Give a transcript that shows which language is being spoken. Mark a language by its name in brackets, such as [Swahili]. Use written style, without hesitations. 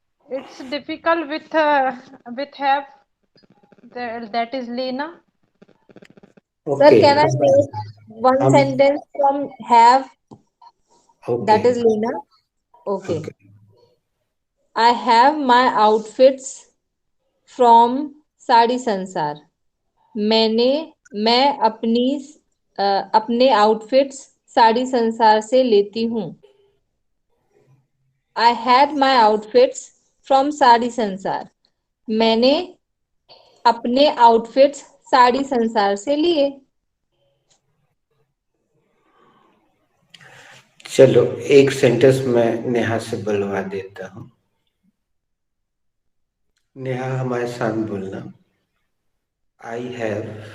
[English] It's difficult with have that is Lena. sir, Okay. can I make one Um, sentence from have? That is okay. Lena. Okay. Okay. I have my outfits from Saree Sansar. [Hindi] मैं अपने outfits sari संसार से लेती हूँ. [English] I had my outfits from Saree Sansar. [Hindi] मैंने अपने आउटफिट्स साड़ी संसार से लिए. चलो एक सेंटेंस मैं नेहा से बुलवा देता हूँ। नेहा हमारे साथ बोलना। [English] I have